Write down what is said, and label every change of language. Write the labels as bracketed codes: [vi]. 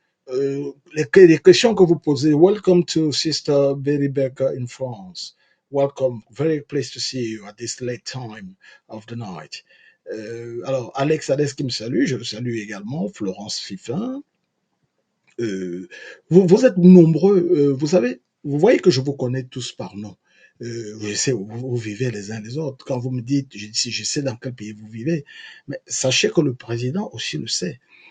[fr] Les questions que vous posez. [en] Welcome to Sister Betty Becker in France. Welcome. Very pleased to see you at this late time of the night. [fr] Alors, Alex Adès qui me salue, je le salue également. Florence Fifin. Vous êtes nombreux. Vous savez, vous voyez que je vous connais tous par nom. Je sais où vous vivez les uns les autres. Quand vous me dites, je sais dans quel pays vous vivez, mais sachez que le président aussi le sait.